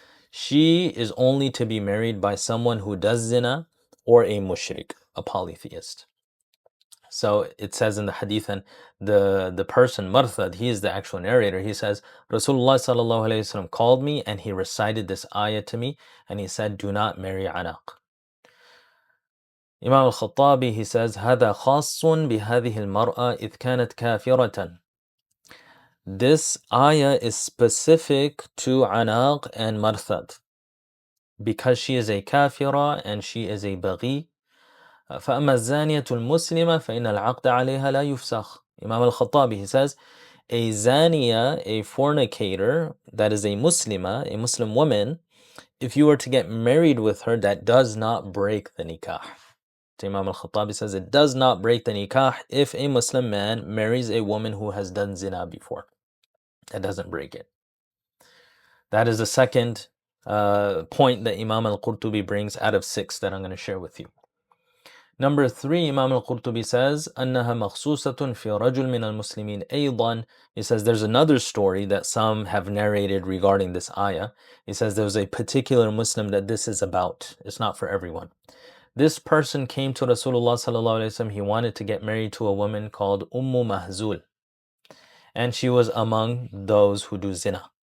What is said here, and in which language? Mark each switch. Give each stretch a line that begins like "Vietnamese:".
English: She is only to be married by someone who does zina or a mushrik, a polytheist. So it says in the hadith, and the person, Marthad, he is the actual narrator, he says, Rasulullah sallallahu alayhi wasallam called me and he recited this ayah to me and he said, do not marry Anāq. Imam al-Khattabi, he says,
Arabic: هذا خاص بهذه المرأة إذ كانت كافرة.
English: This ayah is specific to Anāq and Marthad because she is a kafira and she is a baghi.
Arabic: فأما الزانية المسلمة فإن العقد عليها لا يفسخ.
English: Imam al-Khattabi, he says, a zaniya, a fornicator, that is a Muslima, a Muslim woman, if you were to get married with her, that does not break the nikah. Imam al-Khattabi says it does not break the nikah if a Muslim man marries a woman who has done zina before. That doesn't break it. That is the second point that Imam al-Qurtubi brings out of 6 that I'm going to share with you. Number 3, Imam al-Qurtubi says,
Arabic: أنها مخصوصة في رجل من المسلمين أيضا.
English: He says there's another story that some have narrated regarding this ayah. He says there's a particular Muslim that this is about. It's not for everyone. This person came to Rasulullah sallallahu alaihi wasallam. He wanted to get married to a woman called Mahzul, and she was among those who do zina.